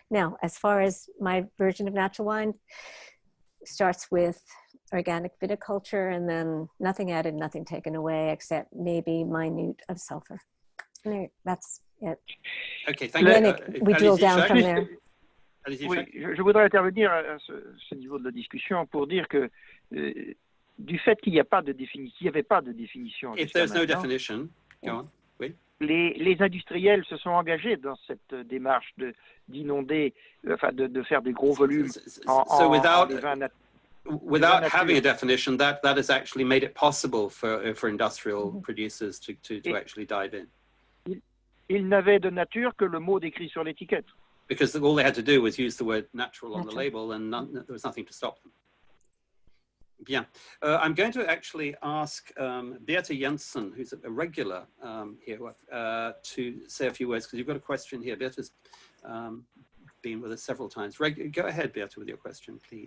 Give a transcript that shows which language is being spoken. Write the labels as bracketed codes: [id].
[en] Now, as far as my version of natural wine, starts with organic viticulture and then nothing added, nothing taken away, except maybe minute of sulfur. And that's it. Okay, thank you. Then we drill down from there. [fr] Oui, je voudrais intervenir à ce niveau de la discussion pour dire que du fait qu'il n'y a pas de définition, il n'y avait pas de définition. [en] If there's no definition, go on. [fr] Oui. Les industriels se sont engagés dans cette démarche d'inonder, de faire des gros volumes [en] So without [fr] vins [en] having a definition, that has actually made it possible for industrial producers to actually dive in. [fr] Ils n'avaient de nature que le mot décrit sur l'étiquette. [en] Because all they had to do was use the word natural on the label, and there was nothing to stop them. [fr] Bien. [en] I'm going to actually ask Birte Jantzen, who's a regular here, to say a few words, because you've got a question here. Birte's been with us several times. Go ahead, Birte, with your question, please.